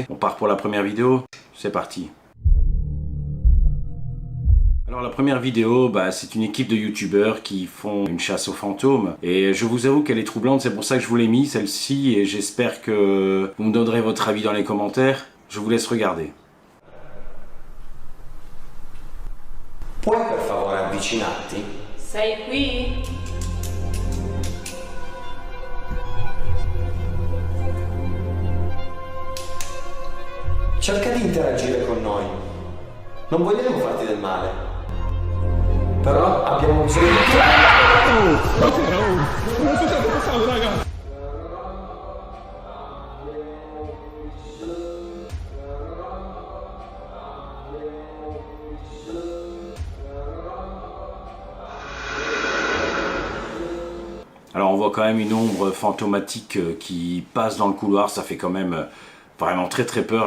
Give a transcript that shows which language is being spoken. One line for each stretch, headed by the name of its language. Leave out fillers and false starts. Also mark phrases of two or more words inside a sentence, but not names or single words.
French: On part pour la première vidéo, c'est parti. Alors la première vidéo, c'est une équipe de youtubeurs qui font une chasse aux fantômes et je vous avoue qu'elle est troublante, c'est pour ça que je vous l'ai mis celle-ci et j'espère que vous me donnerez votre avis dans les commentaires. Je vous laisse regarder.
Italian: Puoi per favore avvicinarti? Sei qui? Cerca di interagire con noi. Non vogliamo farti del male. Però abbiamo bisogno di te.
French: Alors on voit quand même une ombre fantomatique qui passe dans le couloir, ça fait quand même vraiment très peur.